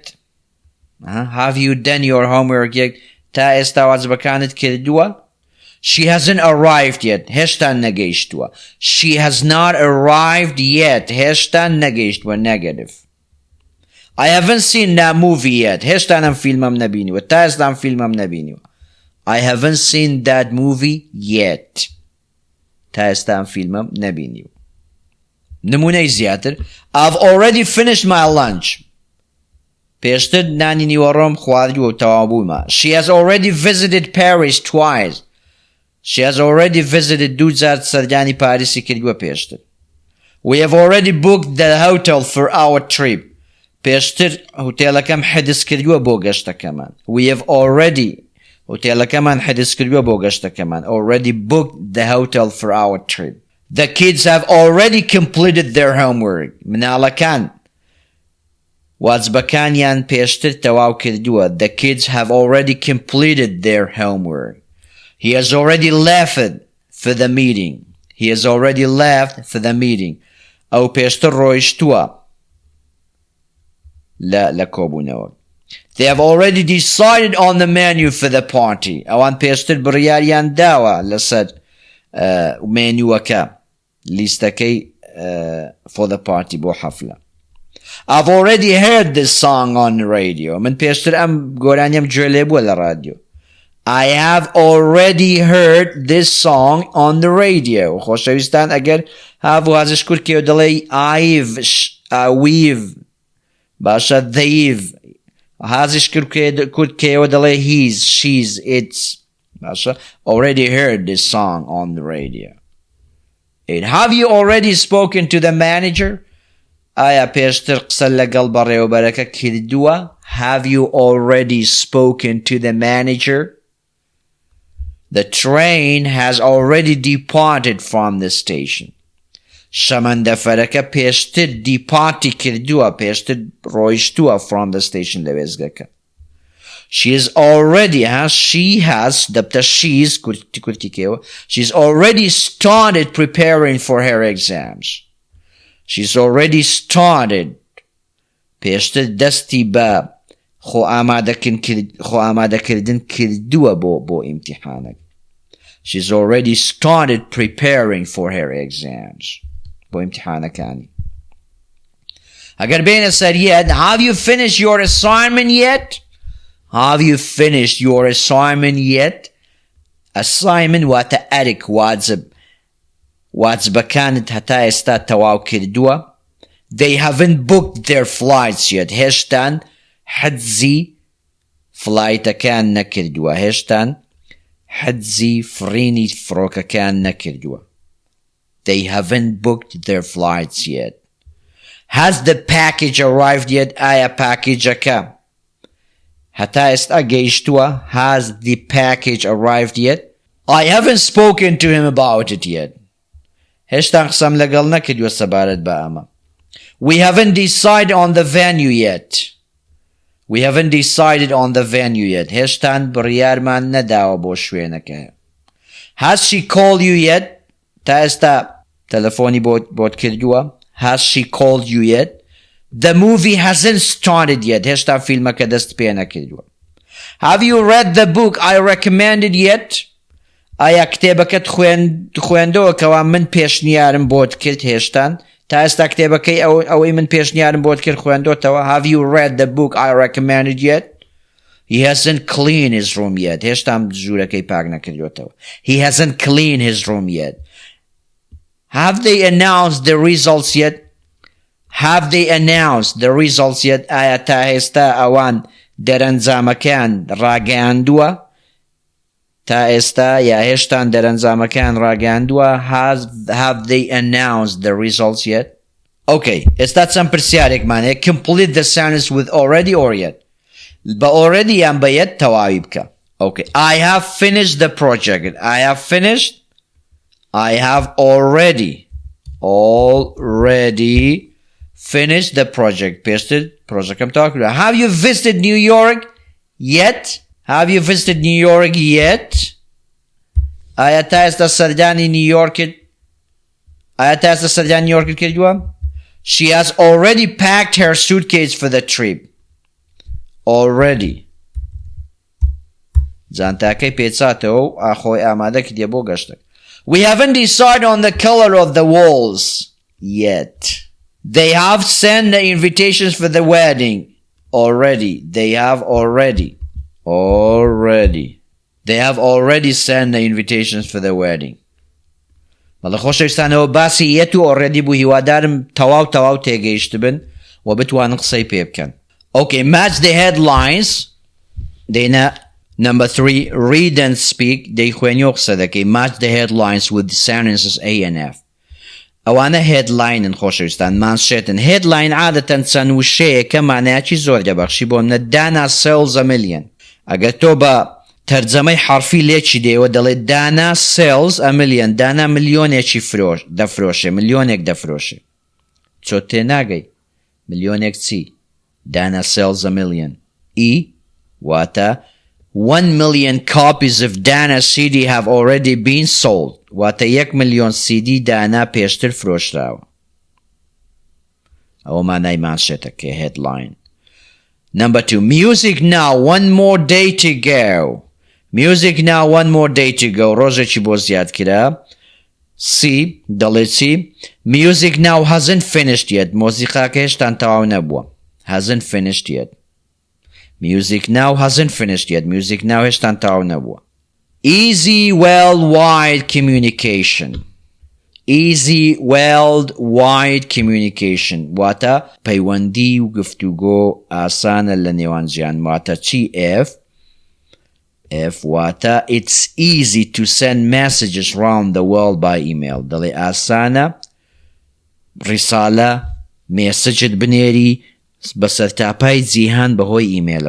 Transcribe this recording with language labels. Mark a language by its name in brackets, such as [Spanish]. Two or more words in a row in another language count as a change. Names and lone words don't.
[English] Have you done your homework yet? [Central Kurdish] تا ئێستا واجبەکانت کردووە [English] She hasn't arrived yet [Central Kurdish] هێشتان نەگەیشتووە [English] She has not arrived yet [Central Kurdish] هێشتان نەگەیشتووە [English] negative I haven't seen that movie yet [Central Kurdish] هێشتان ئەم فیلمەم نەبینیوە تا ئێستا ئەم فیلمەم نەبینیوە [English] I haven't seen that movie yet [Central Kurdish] تا ئێستا ئەم فیلمەم نەبینیوە نمونەی زیاتر [English] I've already finished my lunch [Central Kurdish] پێشتر نانی نیوەڕۆم خواردووە و تەواو بوومە [English] She has already visited Paris twice She has already visited [Central Kurdish] دوو جار سەردانی پاریسی کردووە پێشتر [English] We have already booked the hotel for our trip [Central Kurdish] پێشتر هۆتێلەکەم حجز کردووە بۆ گەشتەکەمان [English] We have already [Central Kurdish] هۆتێلەکەمان حجز کردووە بۆ گەشتەکەمان [English] already booked the hotel for our trip The kids have already completed their homework. [Central Kurdish] مناڵەکان واجبەکانیان پێشتر تەواو کردووە. [English] The kids have already completed their homework. He has already left for the meeting. He has already left for the meeting. [Central Kurdish] ئەو پێشتر ڕۆیشتووە لە کۆبوونەوە. [English] They have already decided on the menu for the party. [Central Kurdish] ئەوان پێشتر بڕیاریان داوە لەسەر مێنیوەکە لیستەکەی [English] for the party [Central Kurdish] بۆ حەفلە. [English] I've already heard this song on the radio. [Central Kurdish] من پێشتر ئەم گۆرانیم گوێ لێ بووە لە رادیۆ. [English] I have already heard this song on the radio. [Central Kurdish] خۆشەویستان ئەگەر [English] have [Central Kurdish] وازش کورد کێو دەڵێ [English] I've we've باشە they've [Central Kurdish] هازش کورد کێوە دەڵێ [English] he's she's it's باشە already heard this song on the radio. Have you already spoken to the manager? [Central Kurdish] ئایا پێشتر قسە لەگەڵ بەڕێوەبەرەکە کردووە؟ [English] Have you already spoken to the manager? The train has already departed from the station. [Central Kurdish] شەمەندەفەرەکە پێشتر departi کردووە پێشتر ڕۆیشتووە [English] from the station [Central Kurdish] لە وێزگەکە. [English] She is already she's already started preparing for her exams. She's already started [Central Kurdish] پێشتر دەستی بە خۆ ئامادەکردن کردووە بۆ ئیمتیحانێک. [English] She's already started preparing for her exams. [Central Kurdish] بۆ ئیمتیحانەکانی. ئەگەر بێنە سەر [English] yet, have you finished your assignment yet? Have you finished your assignment yet? [Central Kurdish] Assignment واتە ئەرک واجبەکانت هەتا ئێستا تەواو کردووە. [English] They haven't booked their flights yet. [Central Kurdish] هێشتان حجزی فلایتەکان نەکردووە. هێشتان حجزی فرینی فڕۆکەکان نەکردووە. [English] They haven't booked their flights yet. Has the package arrived yet? [Central Kurdish] ئایا پاکیجەکە هەتا ئێستا گەیشتووە؟ [English] Has the package arrived yet? I haven't spoken to him about it yet. [Central Kurdish] هێشتا قسەم لەگەڵ نەکردووە سەبارەت بە ئەمە. [English] We haven't decided on the venue yet. We haven't decided on the venue yet. [Central Kurdish] هێشتان بڕیارمان نەداوە بۆ شوێنەکە. [English] Has she called you yet? [Central Kurdish] تا ئێستا تەلەفۆنی بۆت کردووە؟ [English] Has she called you yet? The movie hasn't started yet. [Central Kurdish] هێشتا فیلمەکە دەست پێ نەکردووە. [English] Have you read the book I recommended yet? [Central Kurdish] ئایا کتێبەکەت خوێندەوە کەوا من پێشنیارم بۆت کرد هێشتان؟ تا ئێستا کتێبەکەی ئەوەی من پێشنیارم بۆت کرد خوێندۆتەوە. [English] Have you read the book I recommended yet? He hasn't cleaned his room yet. [Central Kurdish] هێشتا ژوورەکەی پاک نەکردوێتەوە. [English] He hasn't cleaned his room yet. Have they announced the results yet? Have they announced the results yet? [Central Kurdish] ئایا تا ئێستا ئەوان دەرەنجامەکان ڕاگەیاندووە؟ تا ئێستا یا هێشتان دەرەنجامەکان ڕاگەیاندووە؟ [English] Have they announced the results yet? [Central Kurdish] Okay, ئێستا چەند پرسیارێکمان هەیە. [English] Complete the sentence with already or yet. [Central Kurdish] بە already یان بە yet تەواوی بکە. [English] Okay, I have finished the project. I have finished. I have already finished the project. [Central Kurdish] پێشتر پرۆژەکەم تەواو کردووە. [English] Have you visited New York yet? Have you visited New York yet? [Central Kurdish] ئایا تا ئێستا سەردانی نیویۆرکت کردووە؟ [English] She has already packed her suitcase for the trip. Already. [Central Kurdish] جانتاکەی پێچاتەوە و ئاخۆی ئامادە کردیە بۆ گەشتێک. [English] We haven't decided on the color of the walls yet. They have sent the invitations for the wedding already. They have already sent the invitations for the wedding. [Central Kurdish] بەڵێ خۆشەویستانەوە باسی یەت و already بوو. هیوادارم تەواو تێگەیشت بن و بتوانن قسەی پێ بکەن. [English] Okay, match the headlines. دێنە number 3, read and speak. [Central Kurdish] دەی خوێنیەوە قسە دەکەی. [English] Match the headlines with the sentences A and F. [Central Kurdish] ئەوانە headline خۆشەویستان مانشێتن. headline عادەتەن چەند وشەیە کە مانایەکی زۆر دەبەخشی. بۆ منە [English] Dana sells a million. [Central Kurdish] ئەگەر تۆ بە تەرجەمەی حرفی لێکی دێوە دەڵێ [English] Dana sells a million. [Central Kurdish] دانا ملیۆنێکی دەفرۆشێ. ملیۆنێک دەفرۆشێ. چۆ تێناگەی ملیۆنێک چی؟ [English] Dana sells a million. واتە 1 million copies of Dana CD have already been sold. [Central Kurdish] واتە 1 ملیۆن CD دانا پێشتر فرۆشراوە. ئەوە مانای مانشێتەکە headline. [English] Number 2, music now, one more day to go. Music now, one more day to go. [Central Kurdish] ڕۆژێکی بۆ زیاد کرا. C, دەڵێ چی؟ [English] Music now hasn't finished yet. [Central Kurdish] مۆزیقاکە هێشتان تەواو نەبووە. [English] Hasn't finished yet. Music now hasn't finished yet. [Central Kurdish] Music now هێشتان تەواو نەبووە. [English] Easy, worldwide communication. Easy, worldwide communication. [Central Kurdish] واتە پەیوەندی و گفتوگۆ ئاسانە لە نێوان جیان. واتە چی F واتە [English] it's easy to send messages around the world by email. [Central Kurdish] دەڵێ ئاسانە ڕیسالە مێسەجت بنێری بەسەر تاپای جیهان بەهۆی ئیمێلەوە.